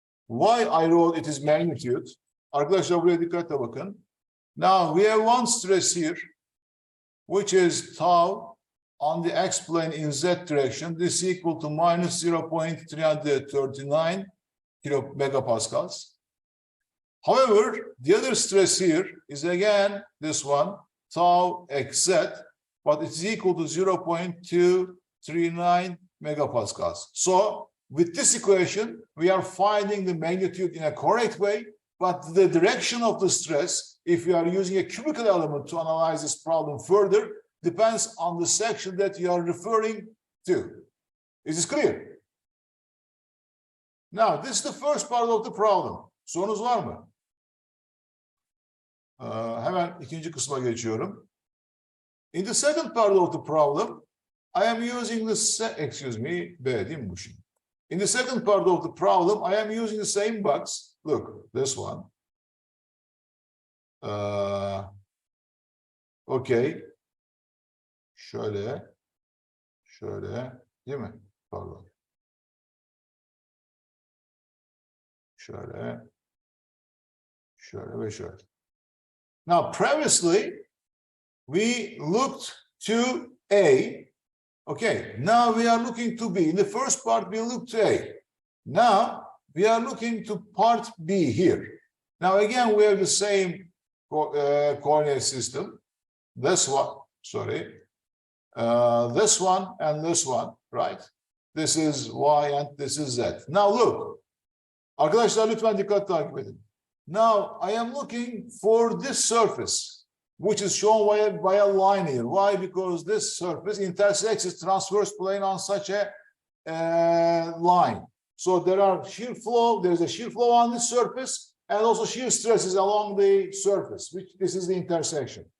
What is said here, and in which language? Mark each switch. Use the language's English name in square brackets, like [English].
[English] Why I wrote it is magnitude? [Turkish] Arkadaşlar buraya dikkatle bakın. [English] Now we have one stress here, which is tau on the x-plane in z direction. This is equal to minus 0.339 megapascals. However, the other stress here is again this one, tau xz, but it's equal to 0.239 megapascals. So with this equation, we are finding the magnitude in a correct way, but the direction of the stress, if we are using a cubical element to analyze this problem further, depends on the section that you are referring to. Is this clear? Now, this is the first part of the problem. [Turkish] Sorunuz var mı? Hemen ikinci kısma geçiyorum. [English] In the second part of the problem, I am using the, excuse me, [Turkish] B değil mi bu şimdi? [English] In the second part of the problem, I am using the same box. Look, this one. Okay. [Turkish] Şöyle. Değil mi? Pardon. Şöyle ve şöyle. [English] Now, previously, we looked to A. Okay, now we are looking to B. In the first part, we looked to A. Now, we are looking to part B here. Now, again, we have the same coordinate system. This one, sorry. This one and this one, right? This is Y and this is Z. Now, look. [Turkish] Arkadaşlar lütfen dikkat takip edin. [English] Now, I am looking for this surface, which is shown by a line here. Why? Because this surface intersects its transverse plane on such a line. So there is a shear flow on this surface, and also shear stresses along the surface, which this is the intersection.